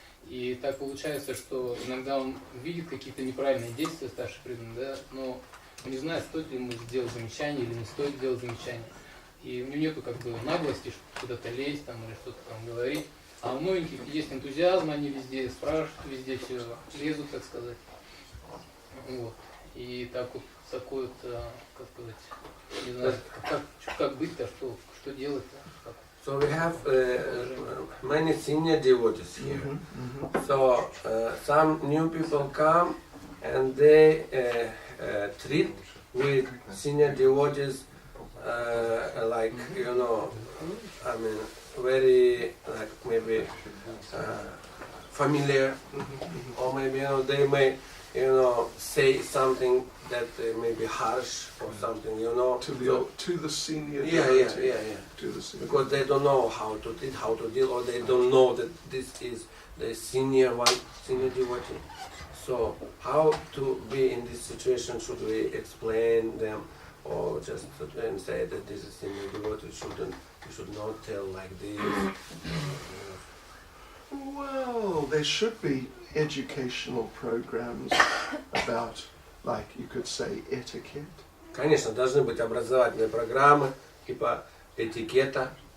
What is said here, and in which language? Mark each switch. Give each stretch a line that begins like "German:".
Russian: и так получается, что иногда он видит какие-то неправильные действия старших преданных, да, но не знает, стоит ли ему сделать замечание или не стоит делать замечание, и у него нету как бы наглости куда-то лезть там или что-то там говорить, а у многих есть энтузиазм, они везде спрашивают, везде все лезут, так сказать, вот, и так вот такой вот, как сказать, не знаю, как быть-то, что делать-то.
English: So we have many senior devotees here. So some new people come and they treat with senior devotees like, you know, I mean, very like maybe familiar, or maybe, you know, they may, you know, say something that may be harsh or something, you know. To the senior yeah. To the senior. Because they don't know how to treat, how to deal, or they don't know that this is the senior devotee. So how to be in this situation? Should we explain them, or just then say that this is senior devotee? You should not tell like this. Well, there should be educational programs about, like you could say, etiquette.
Russian: Конечно, должны быть образовательные программы типа этикета.